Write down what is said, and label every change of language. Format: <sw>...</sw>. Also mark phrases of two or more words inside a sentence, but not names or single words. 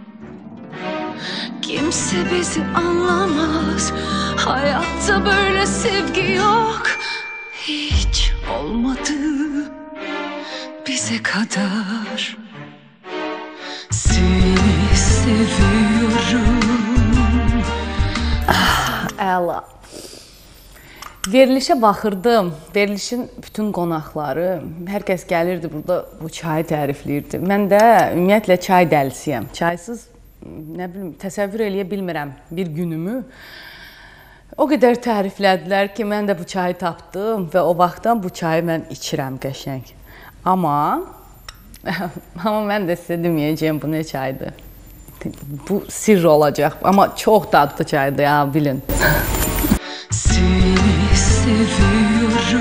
<tr>Kimse bizi anlamaz, hayatta böyle sevgi yok. Hiç olmadı bize kadar. Seni seviyorum.</tr> <az>Əla. Verilişə baxırdım. Verilişin bütün qonaqları, hər kəs gəlirdi burada bu çayı tərifləyirdi. Mən də ümumiyyətlə çay dəlisiyəm. Çaysız, nə bilim, təsəvvür eləyə bilmirəm bir günümü. O qədər təriflədilər ki, mən də bu çayı tapdım və o vaxtdan bu çayı mən içirəm qəşəng. Amma mən də sizə deməyəcəyim</az> <tr>bu ne çaydır.</tr> <az>Bu sirr olacaq, amma çox dadlı çaydır ya, bilin.</az> <tr>Seni seviyorum.</tr>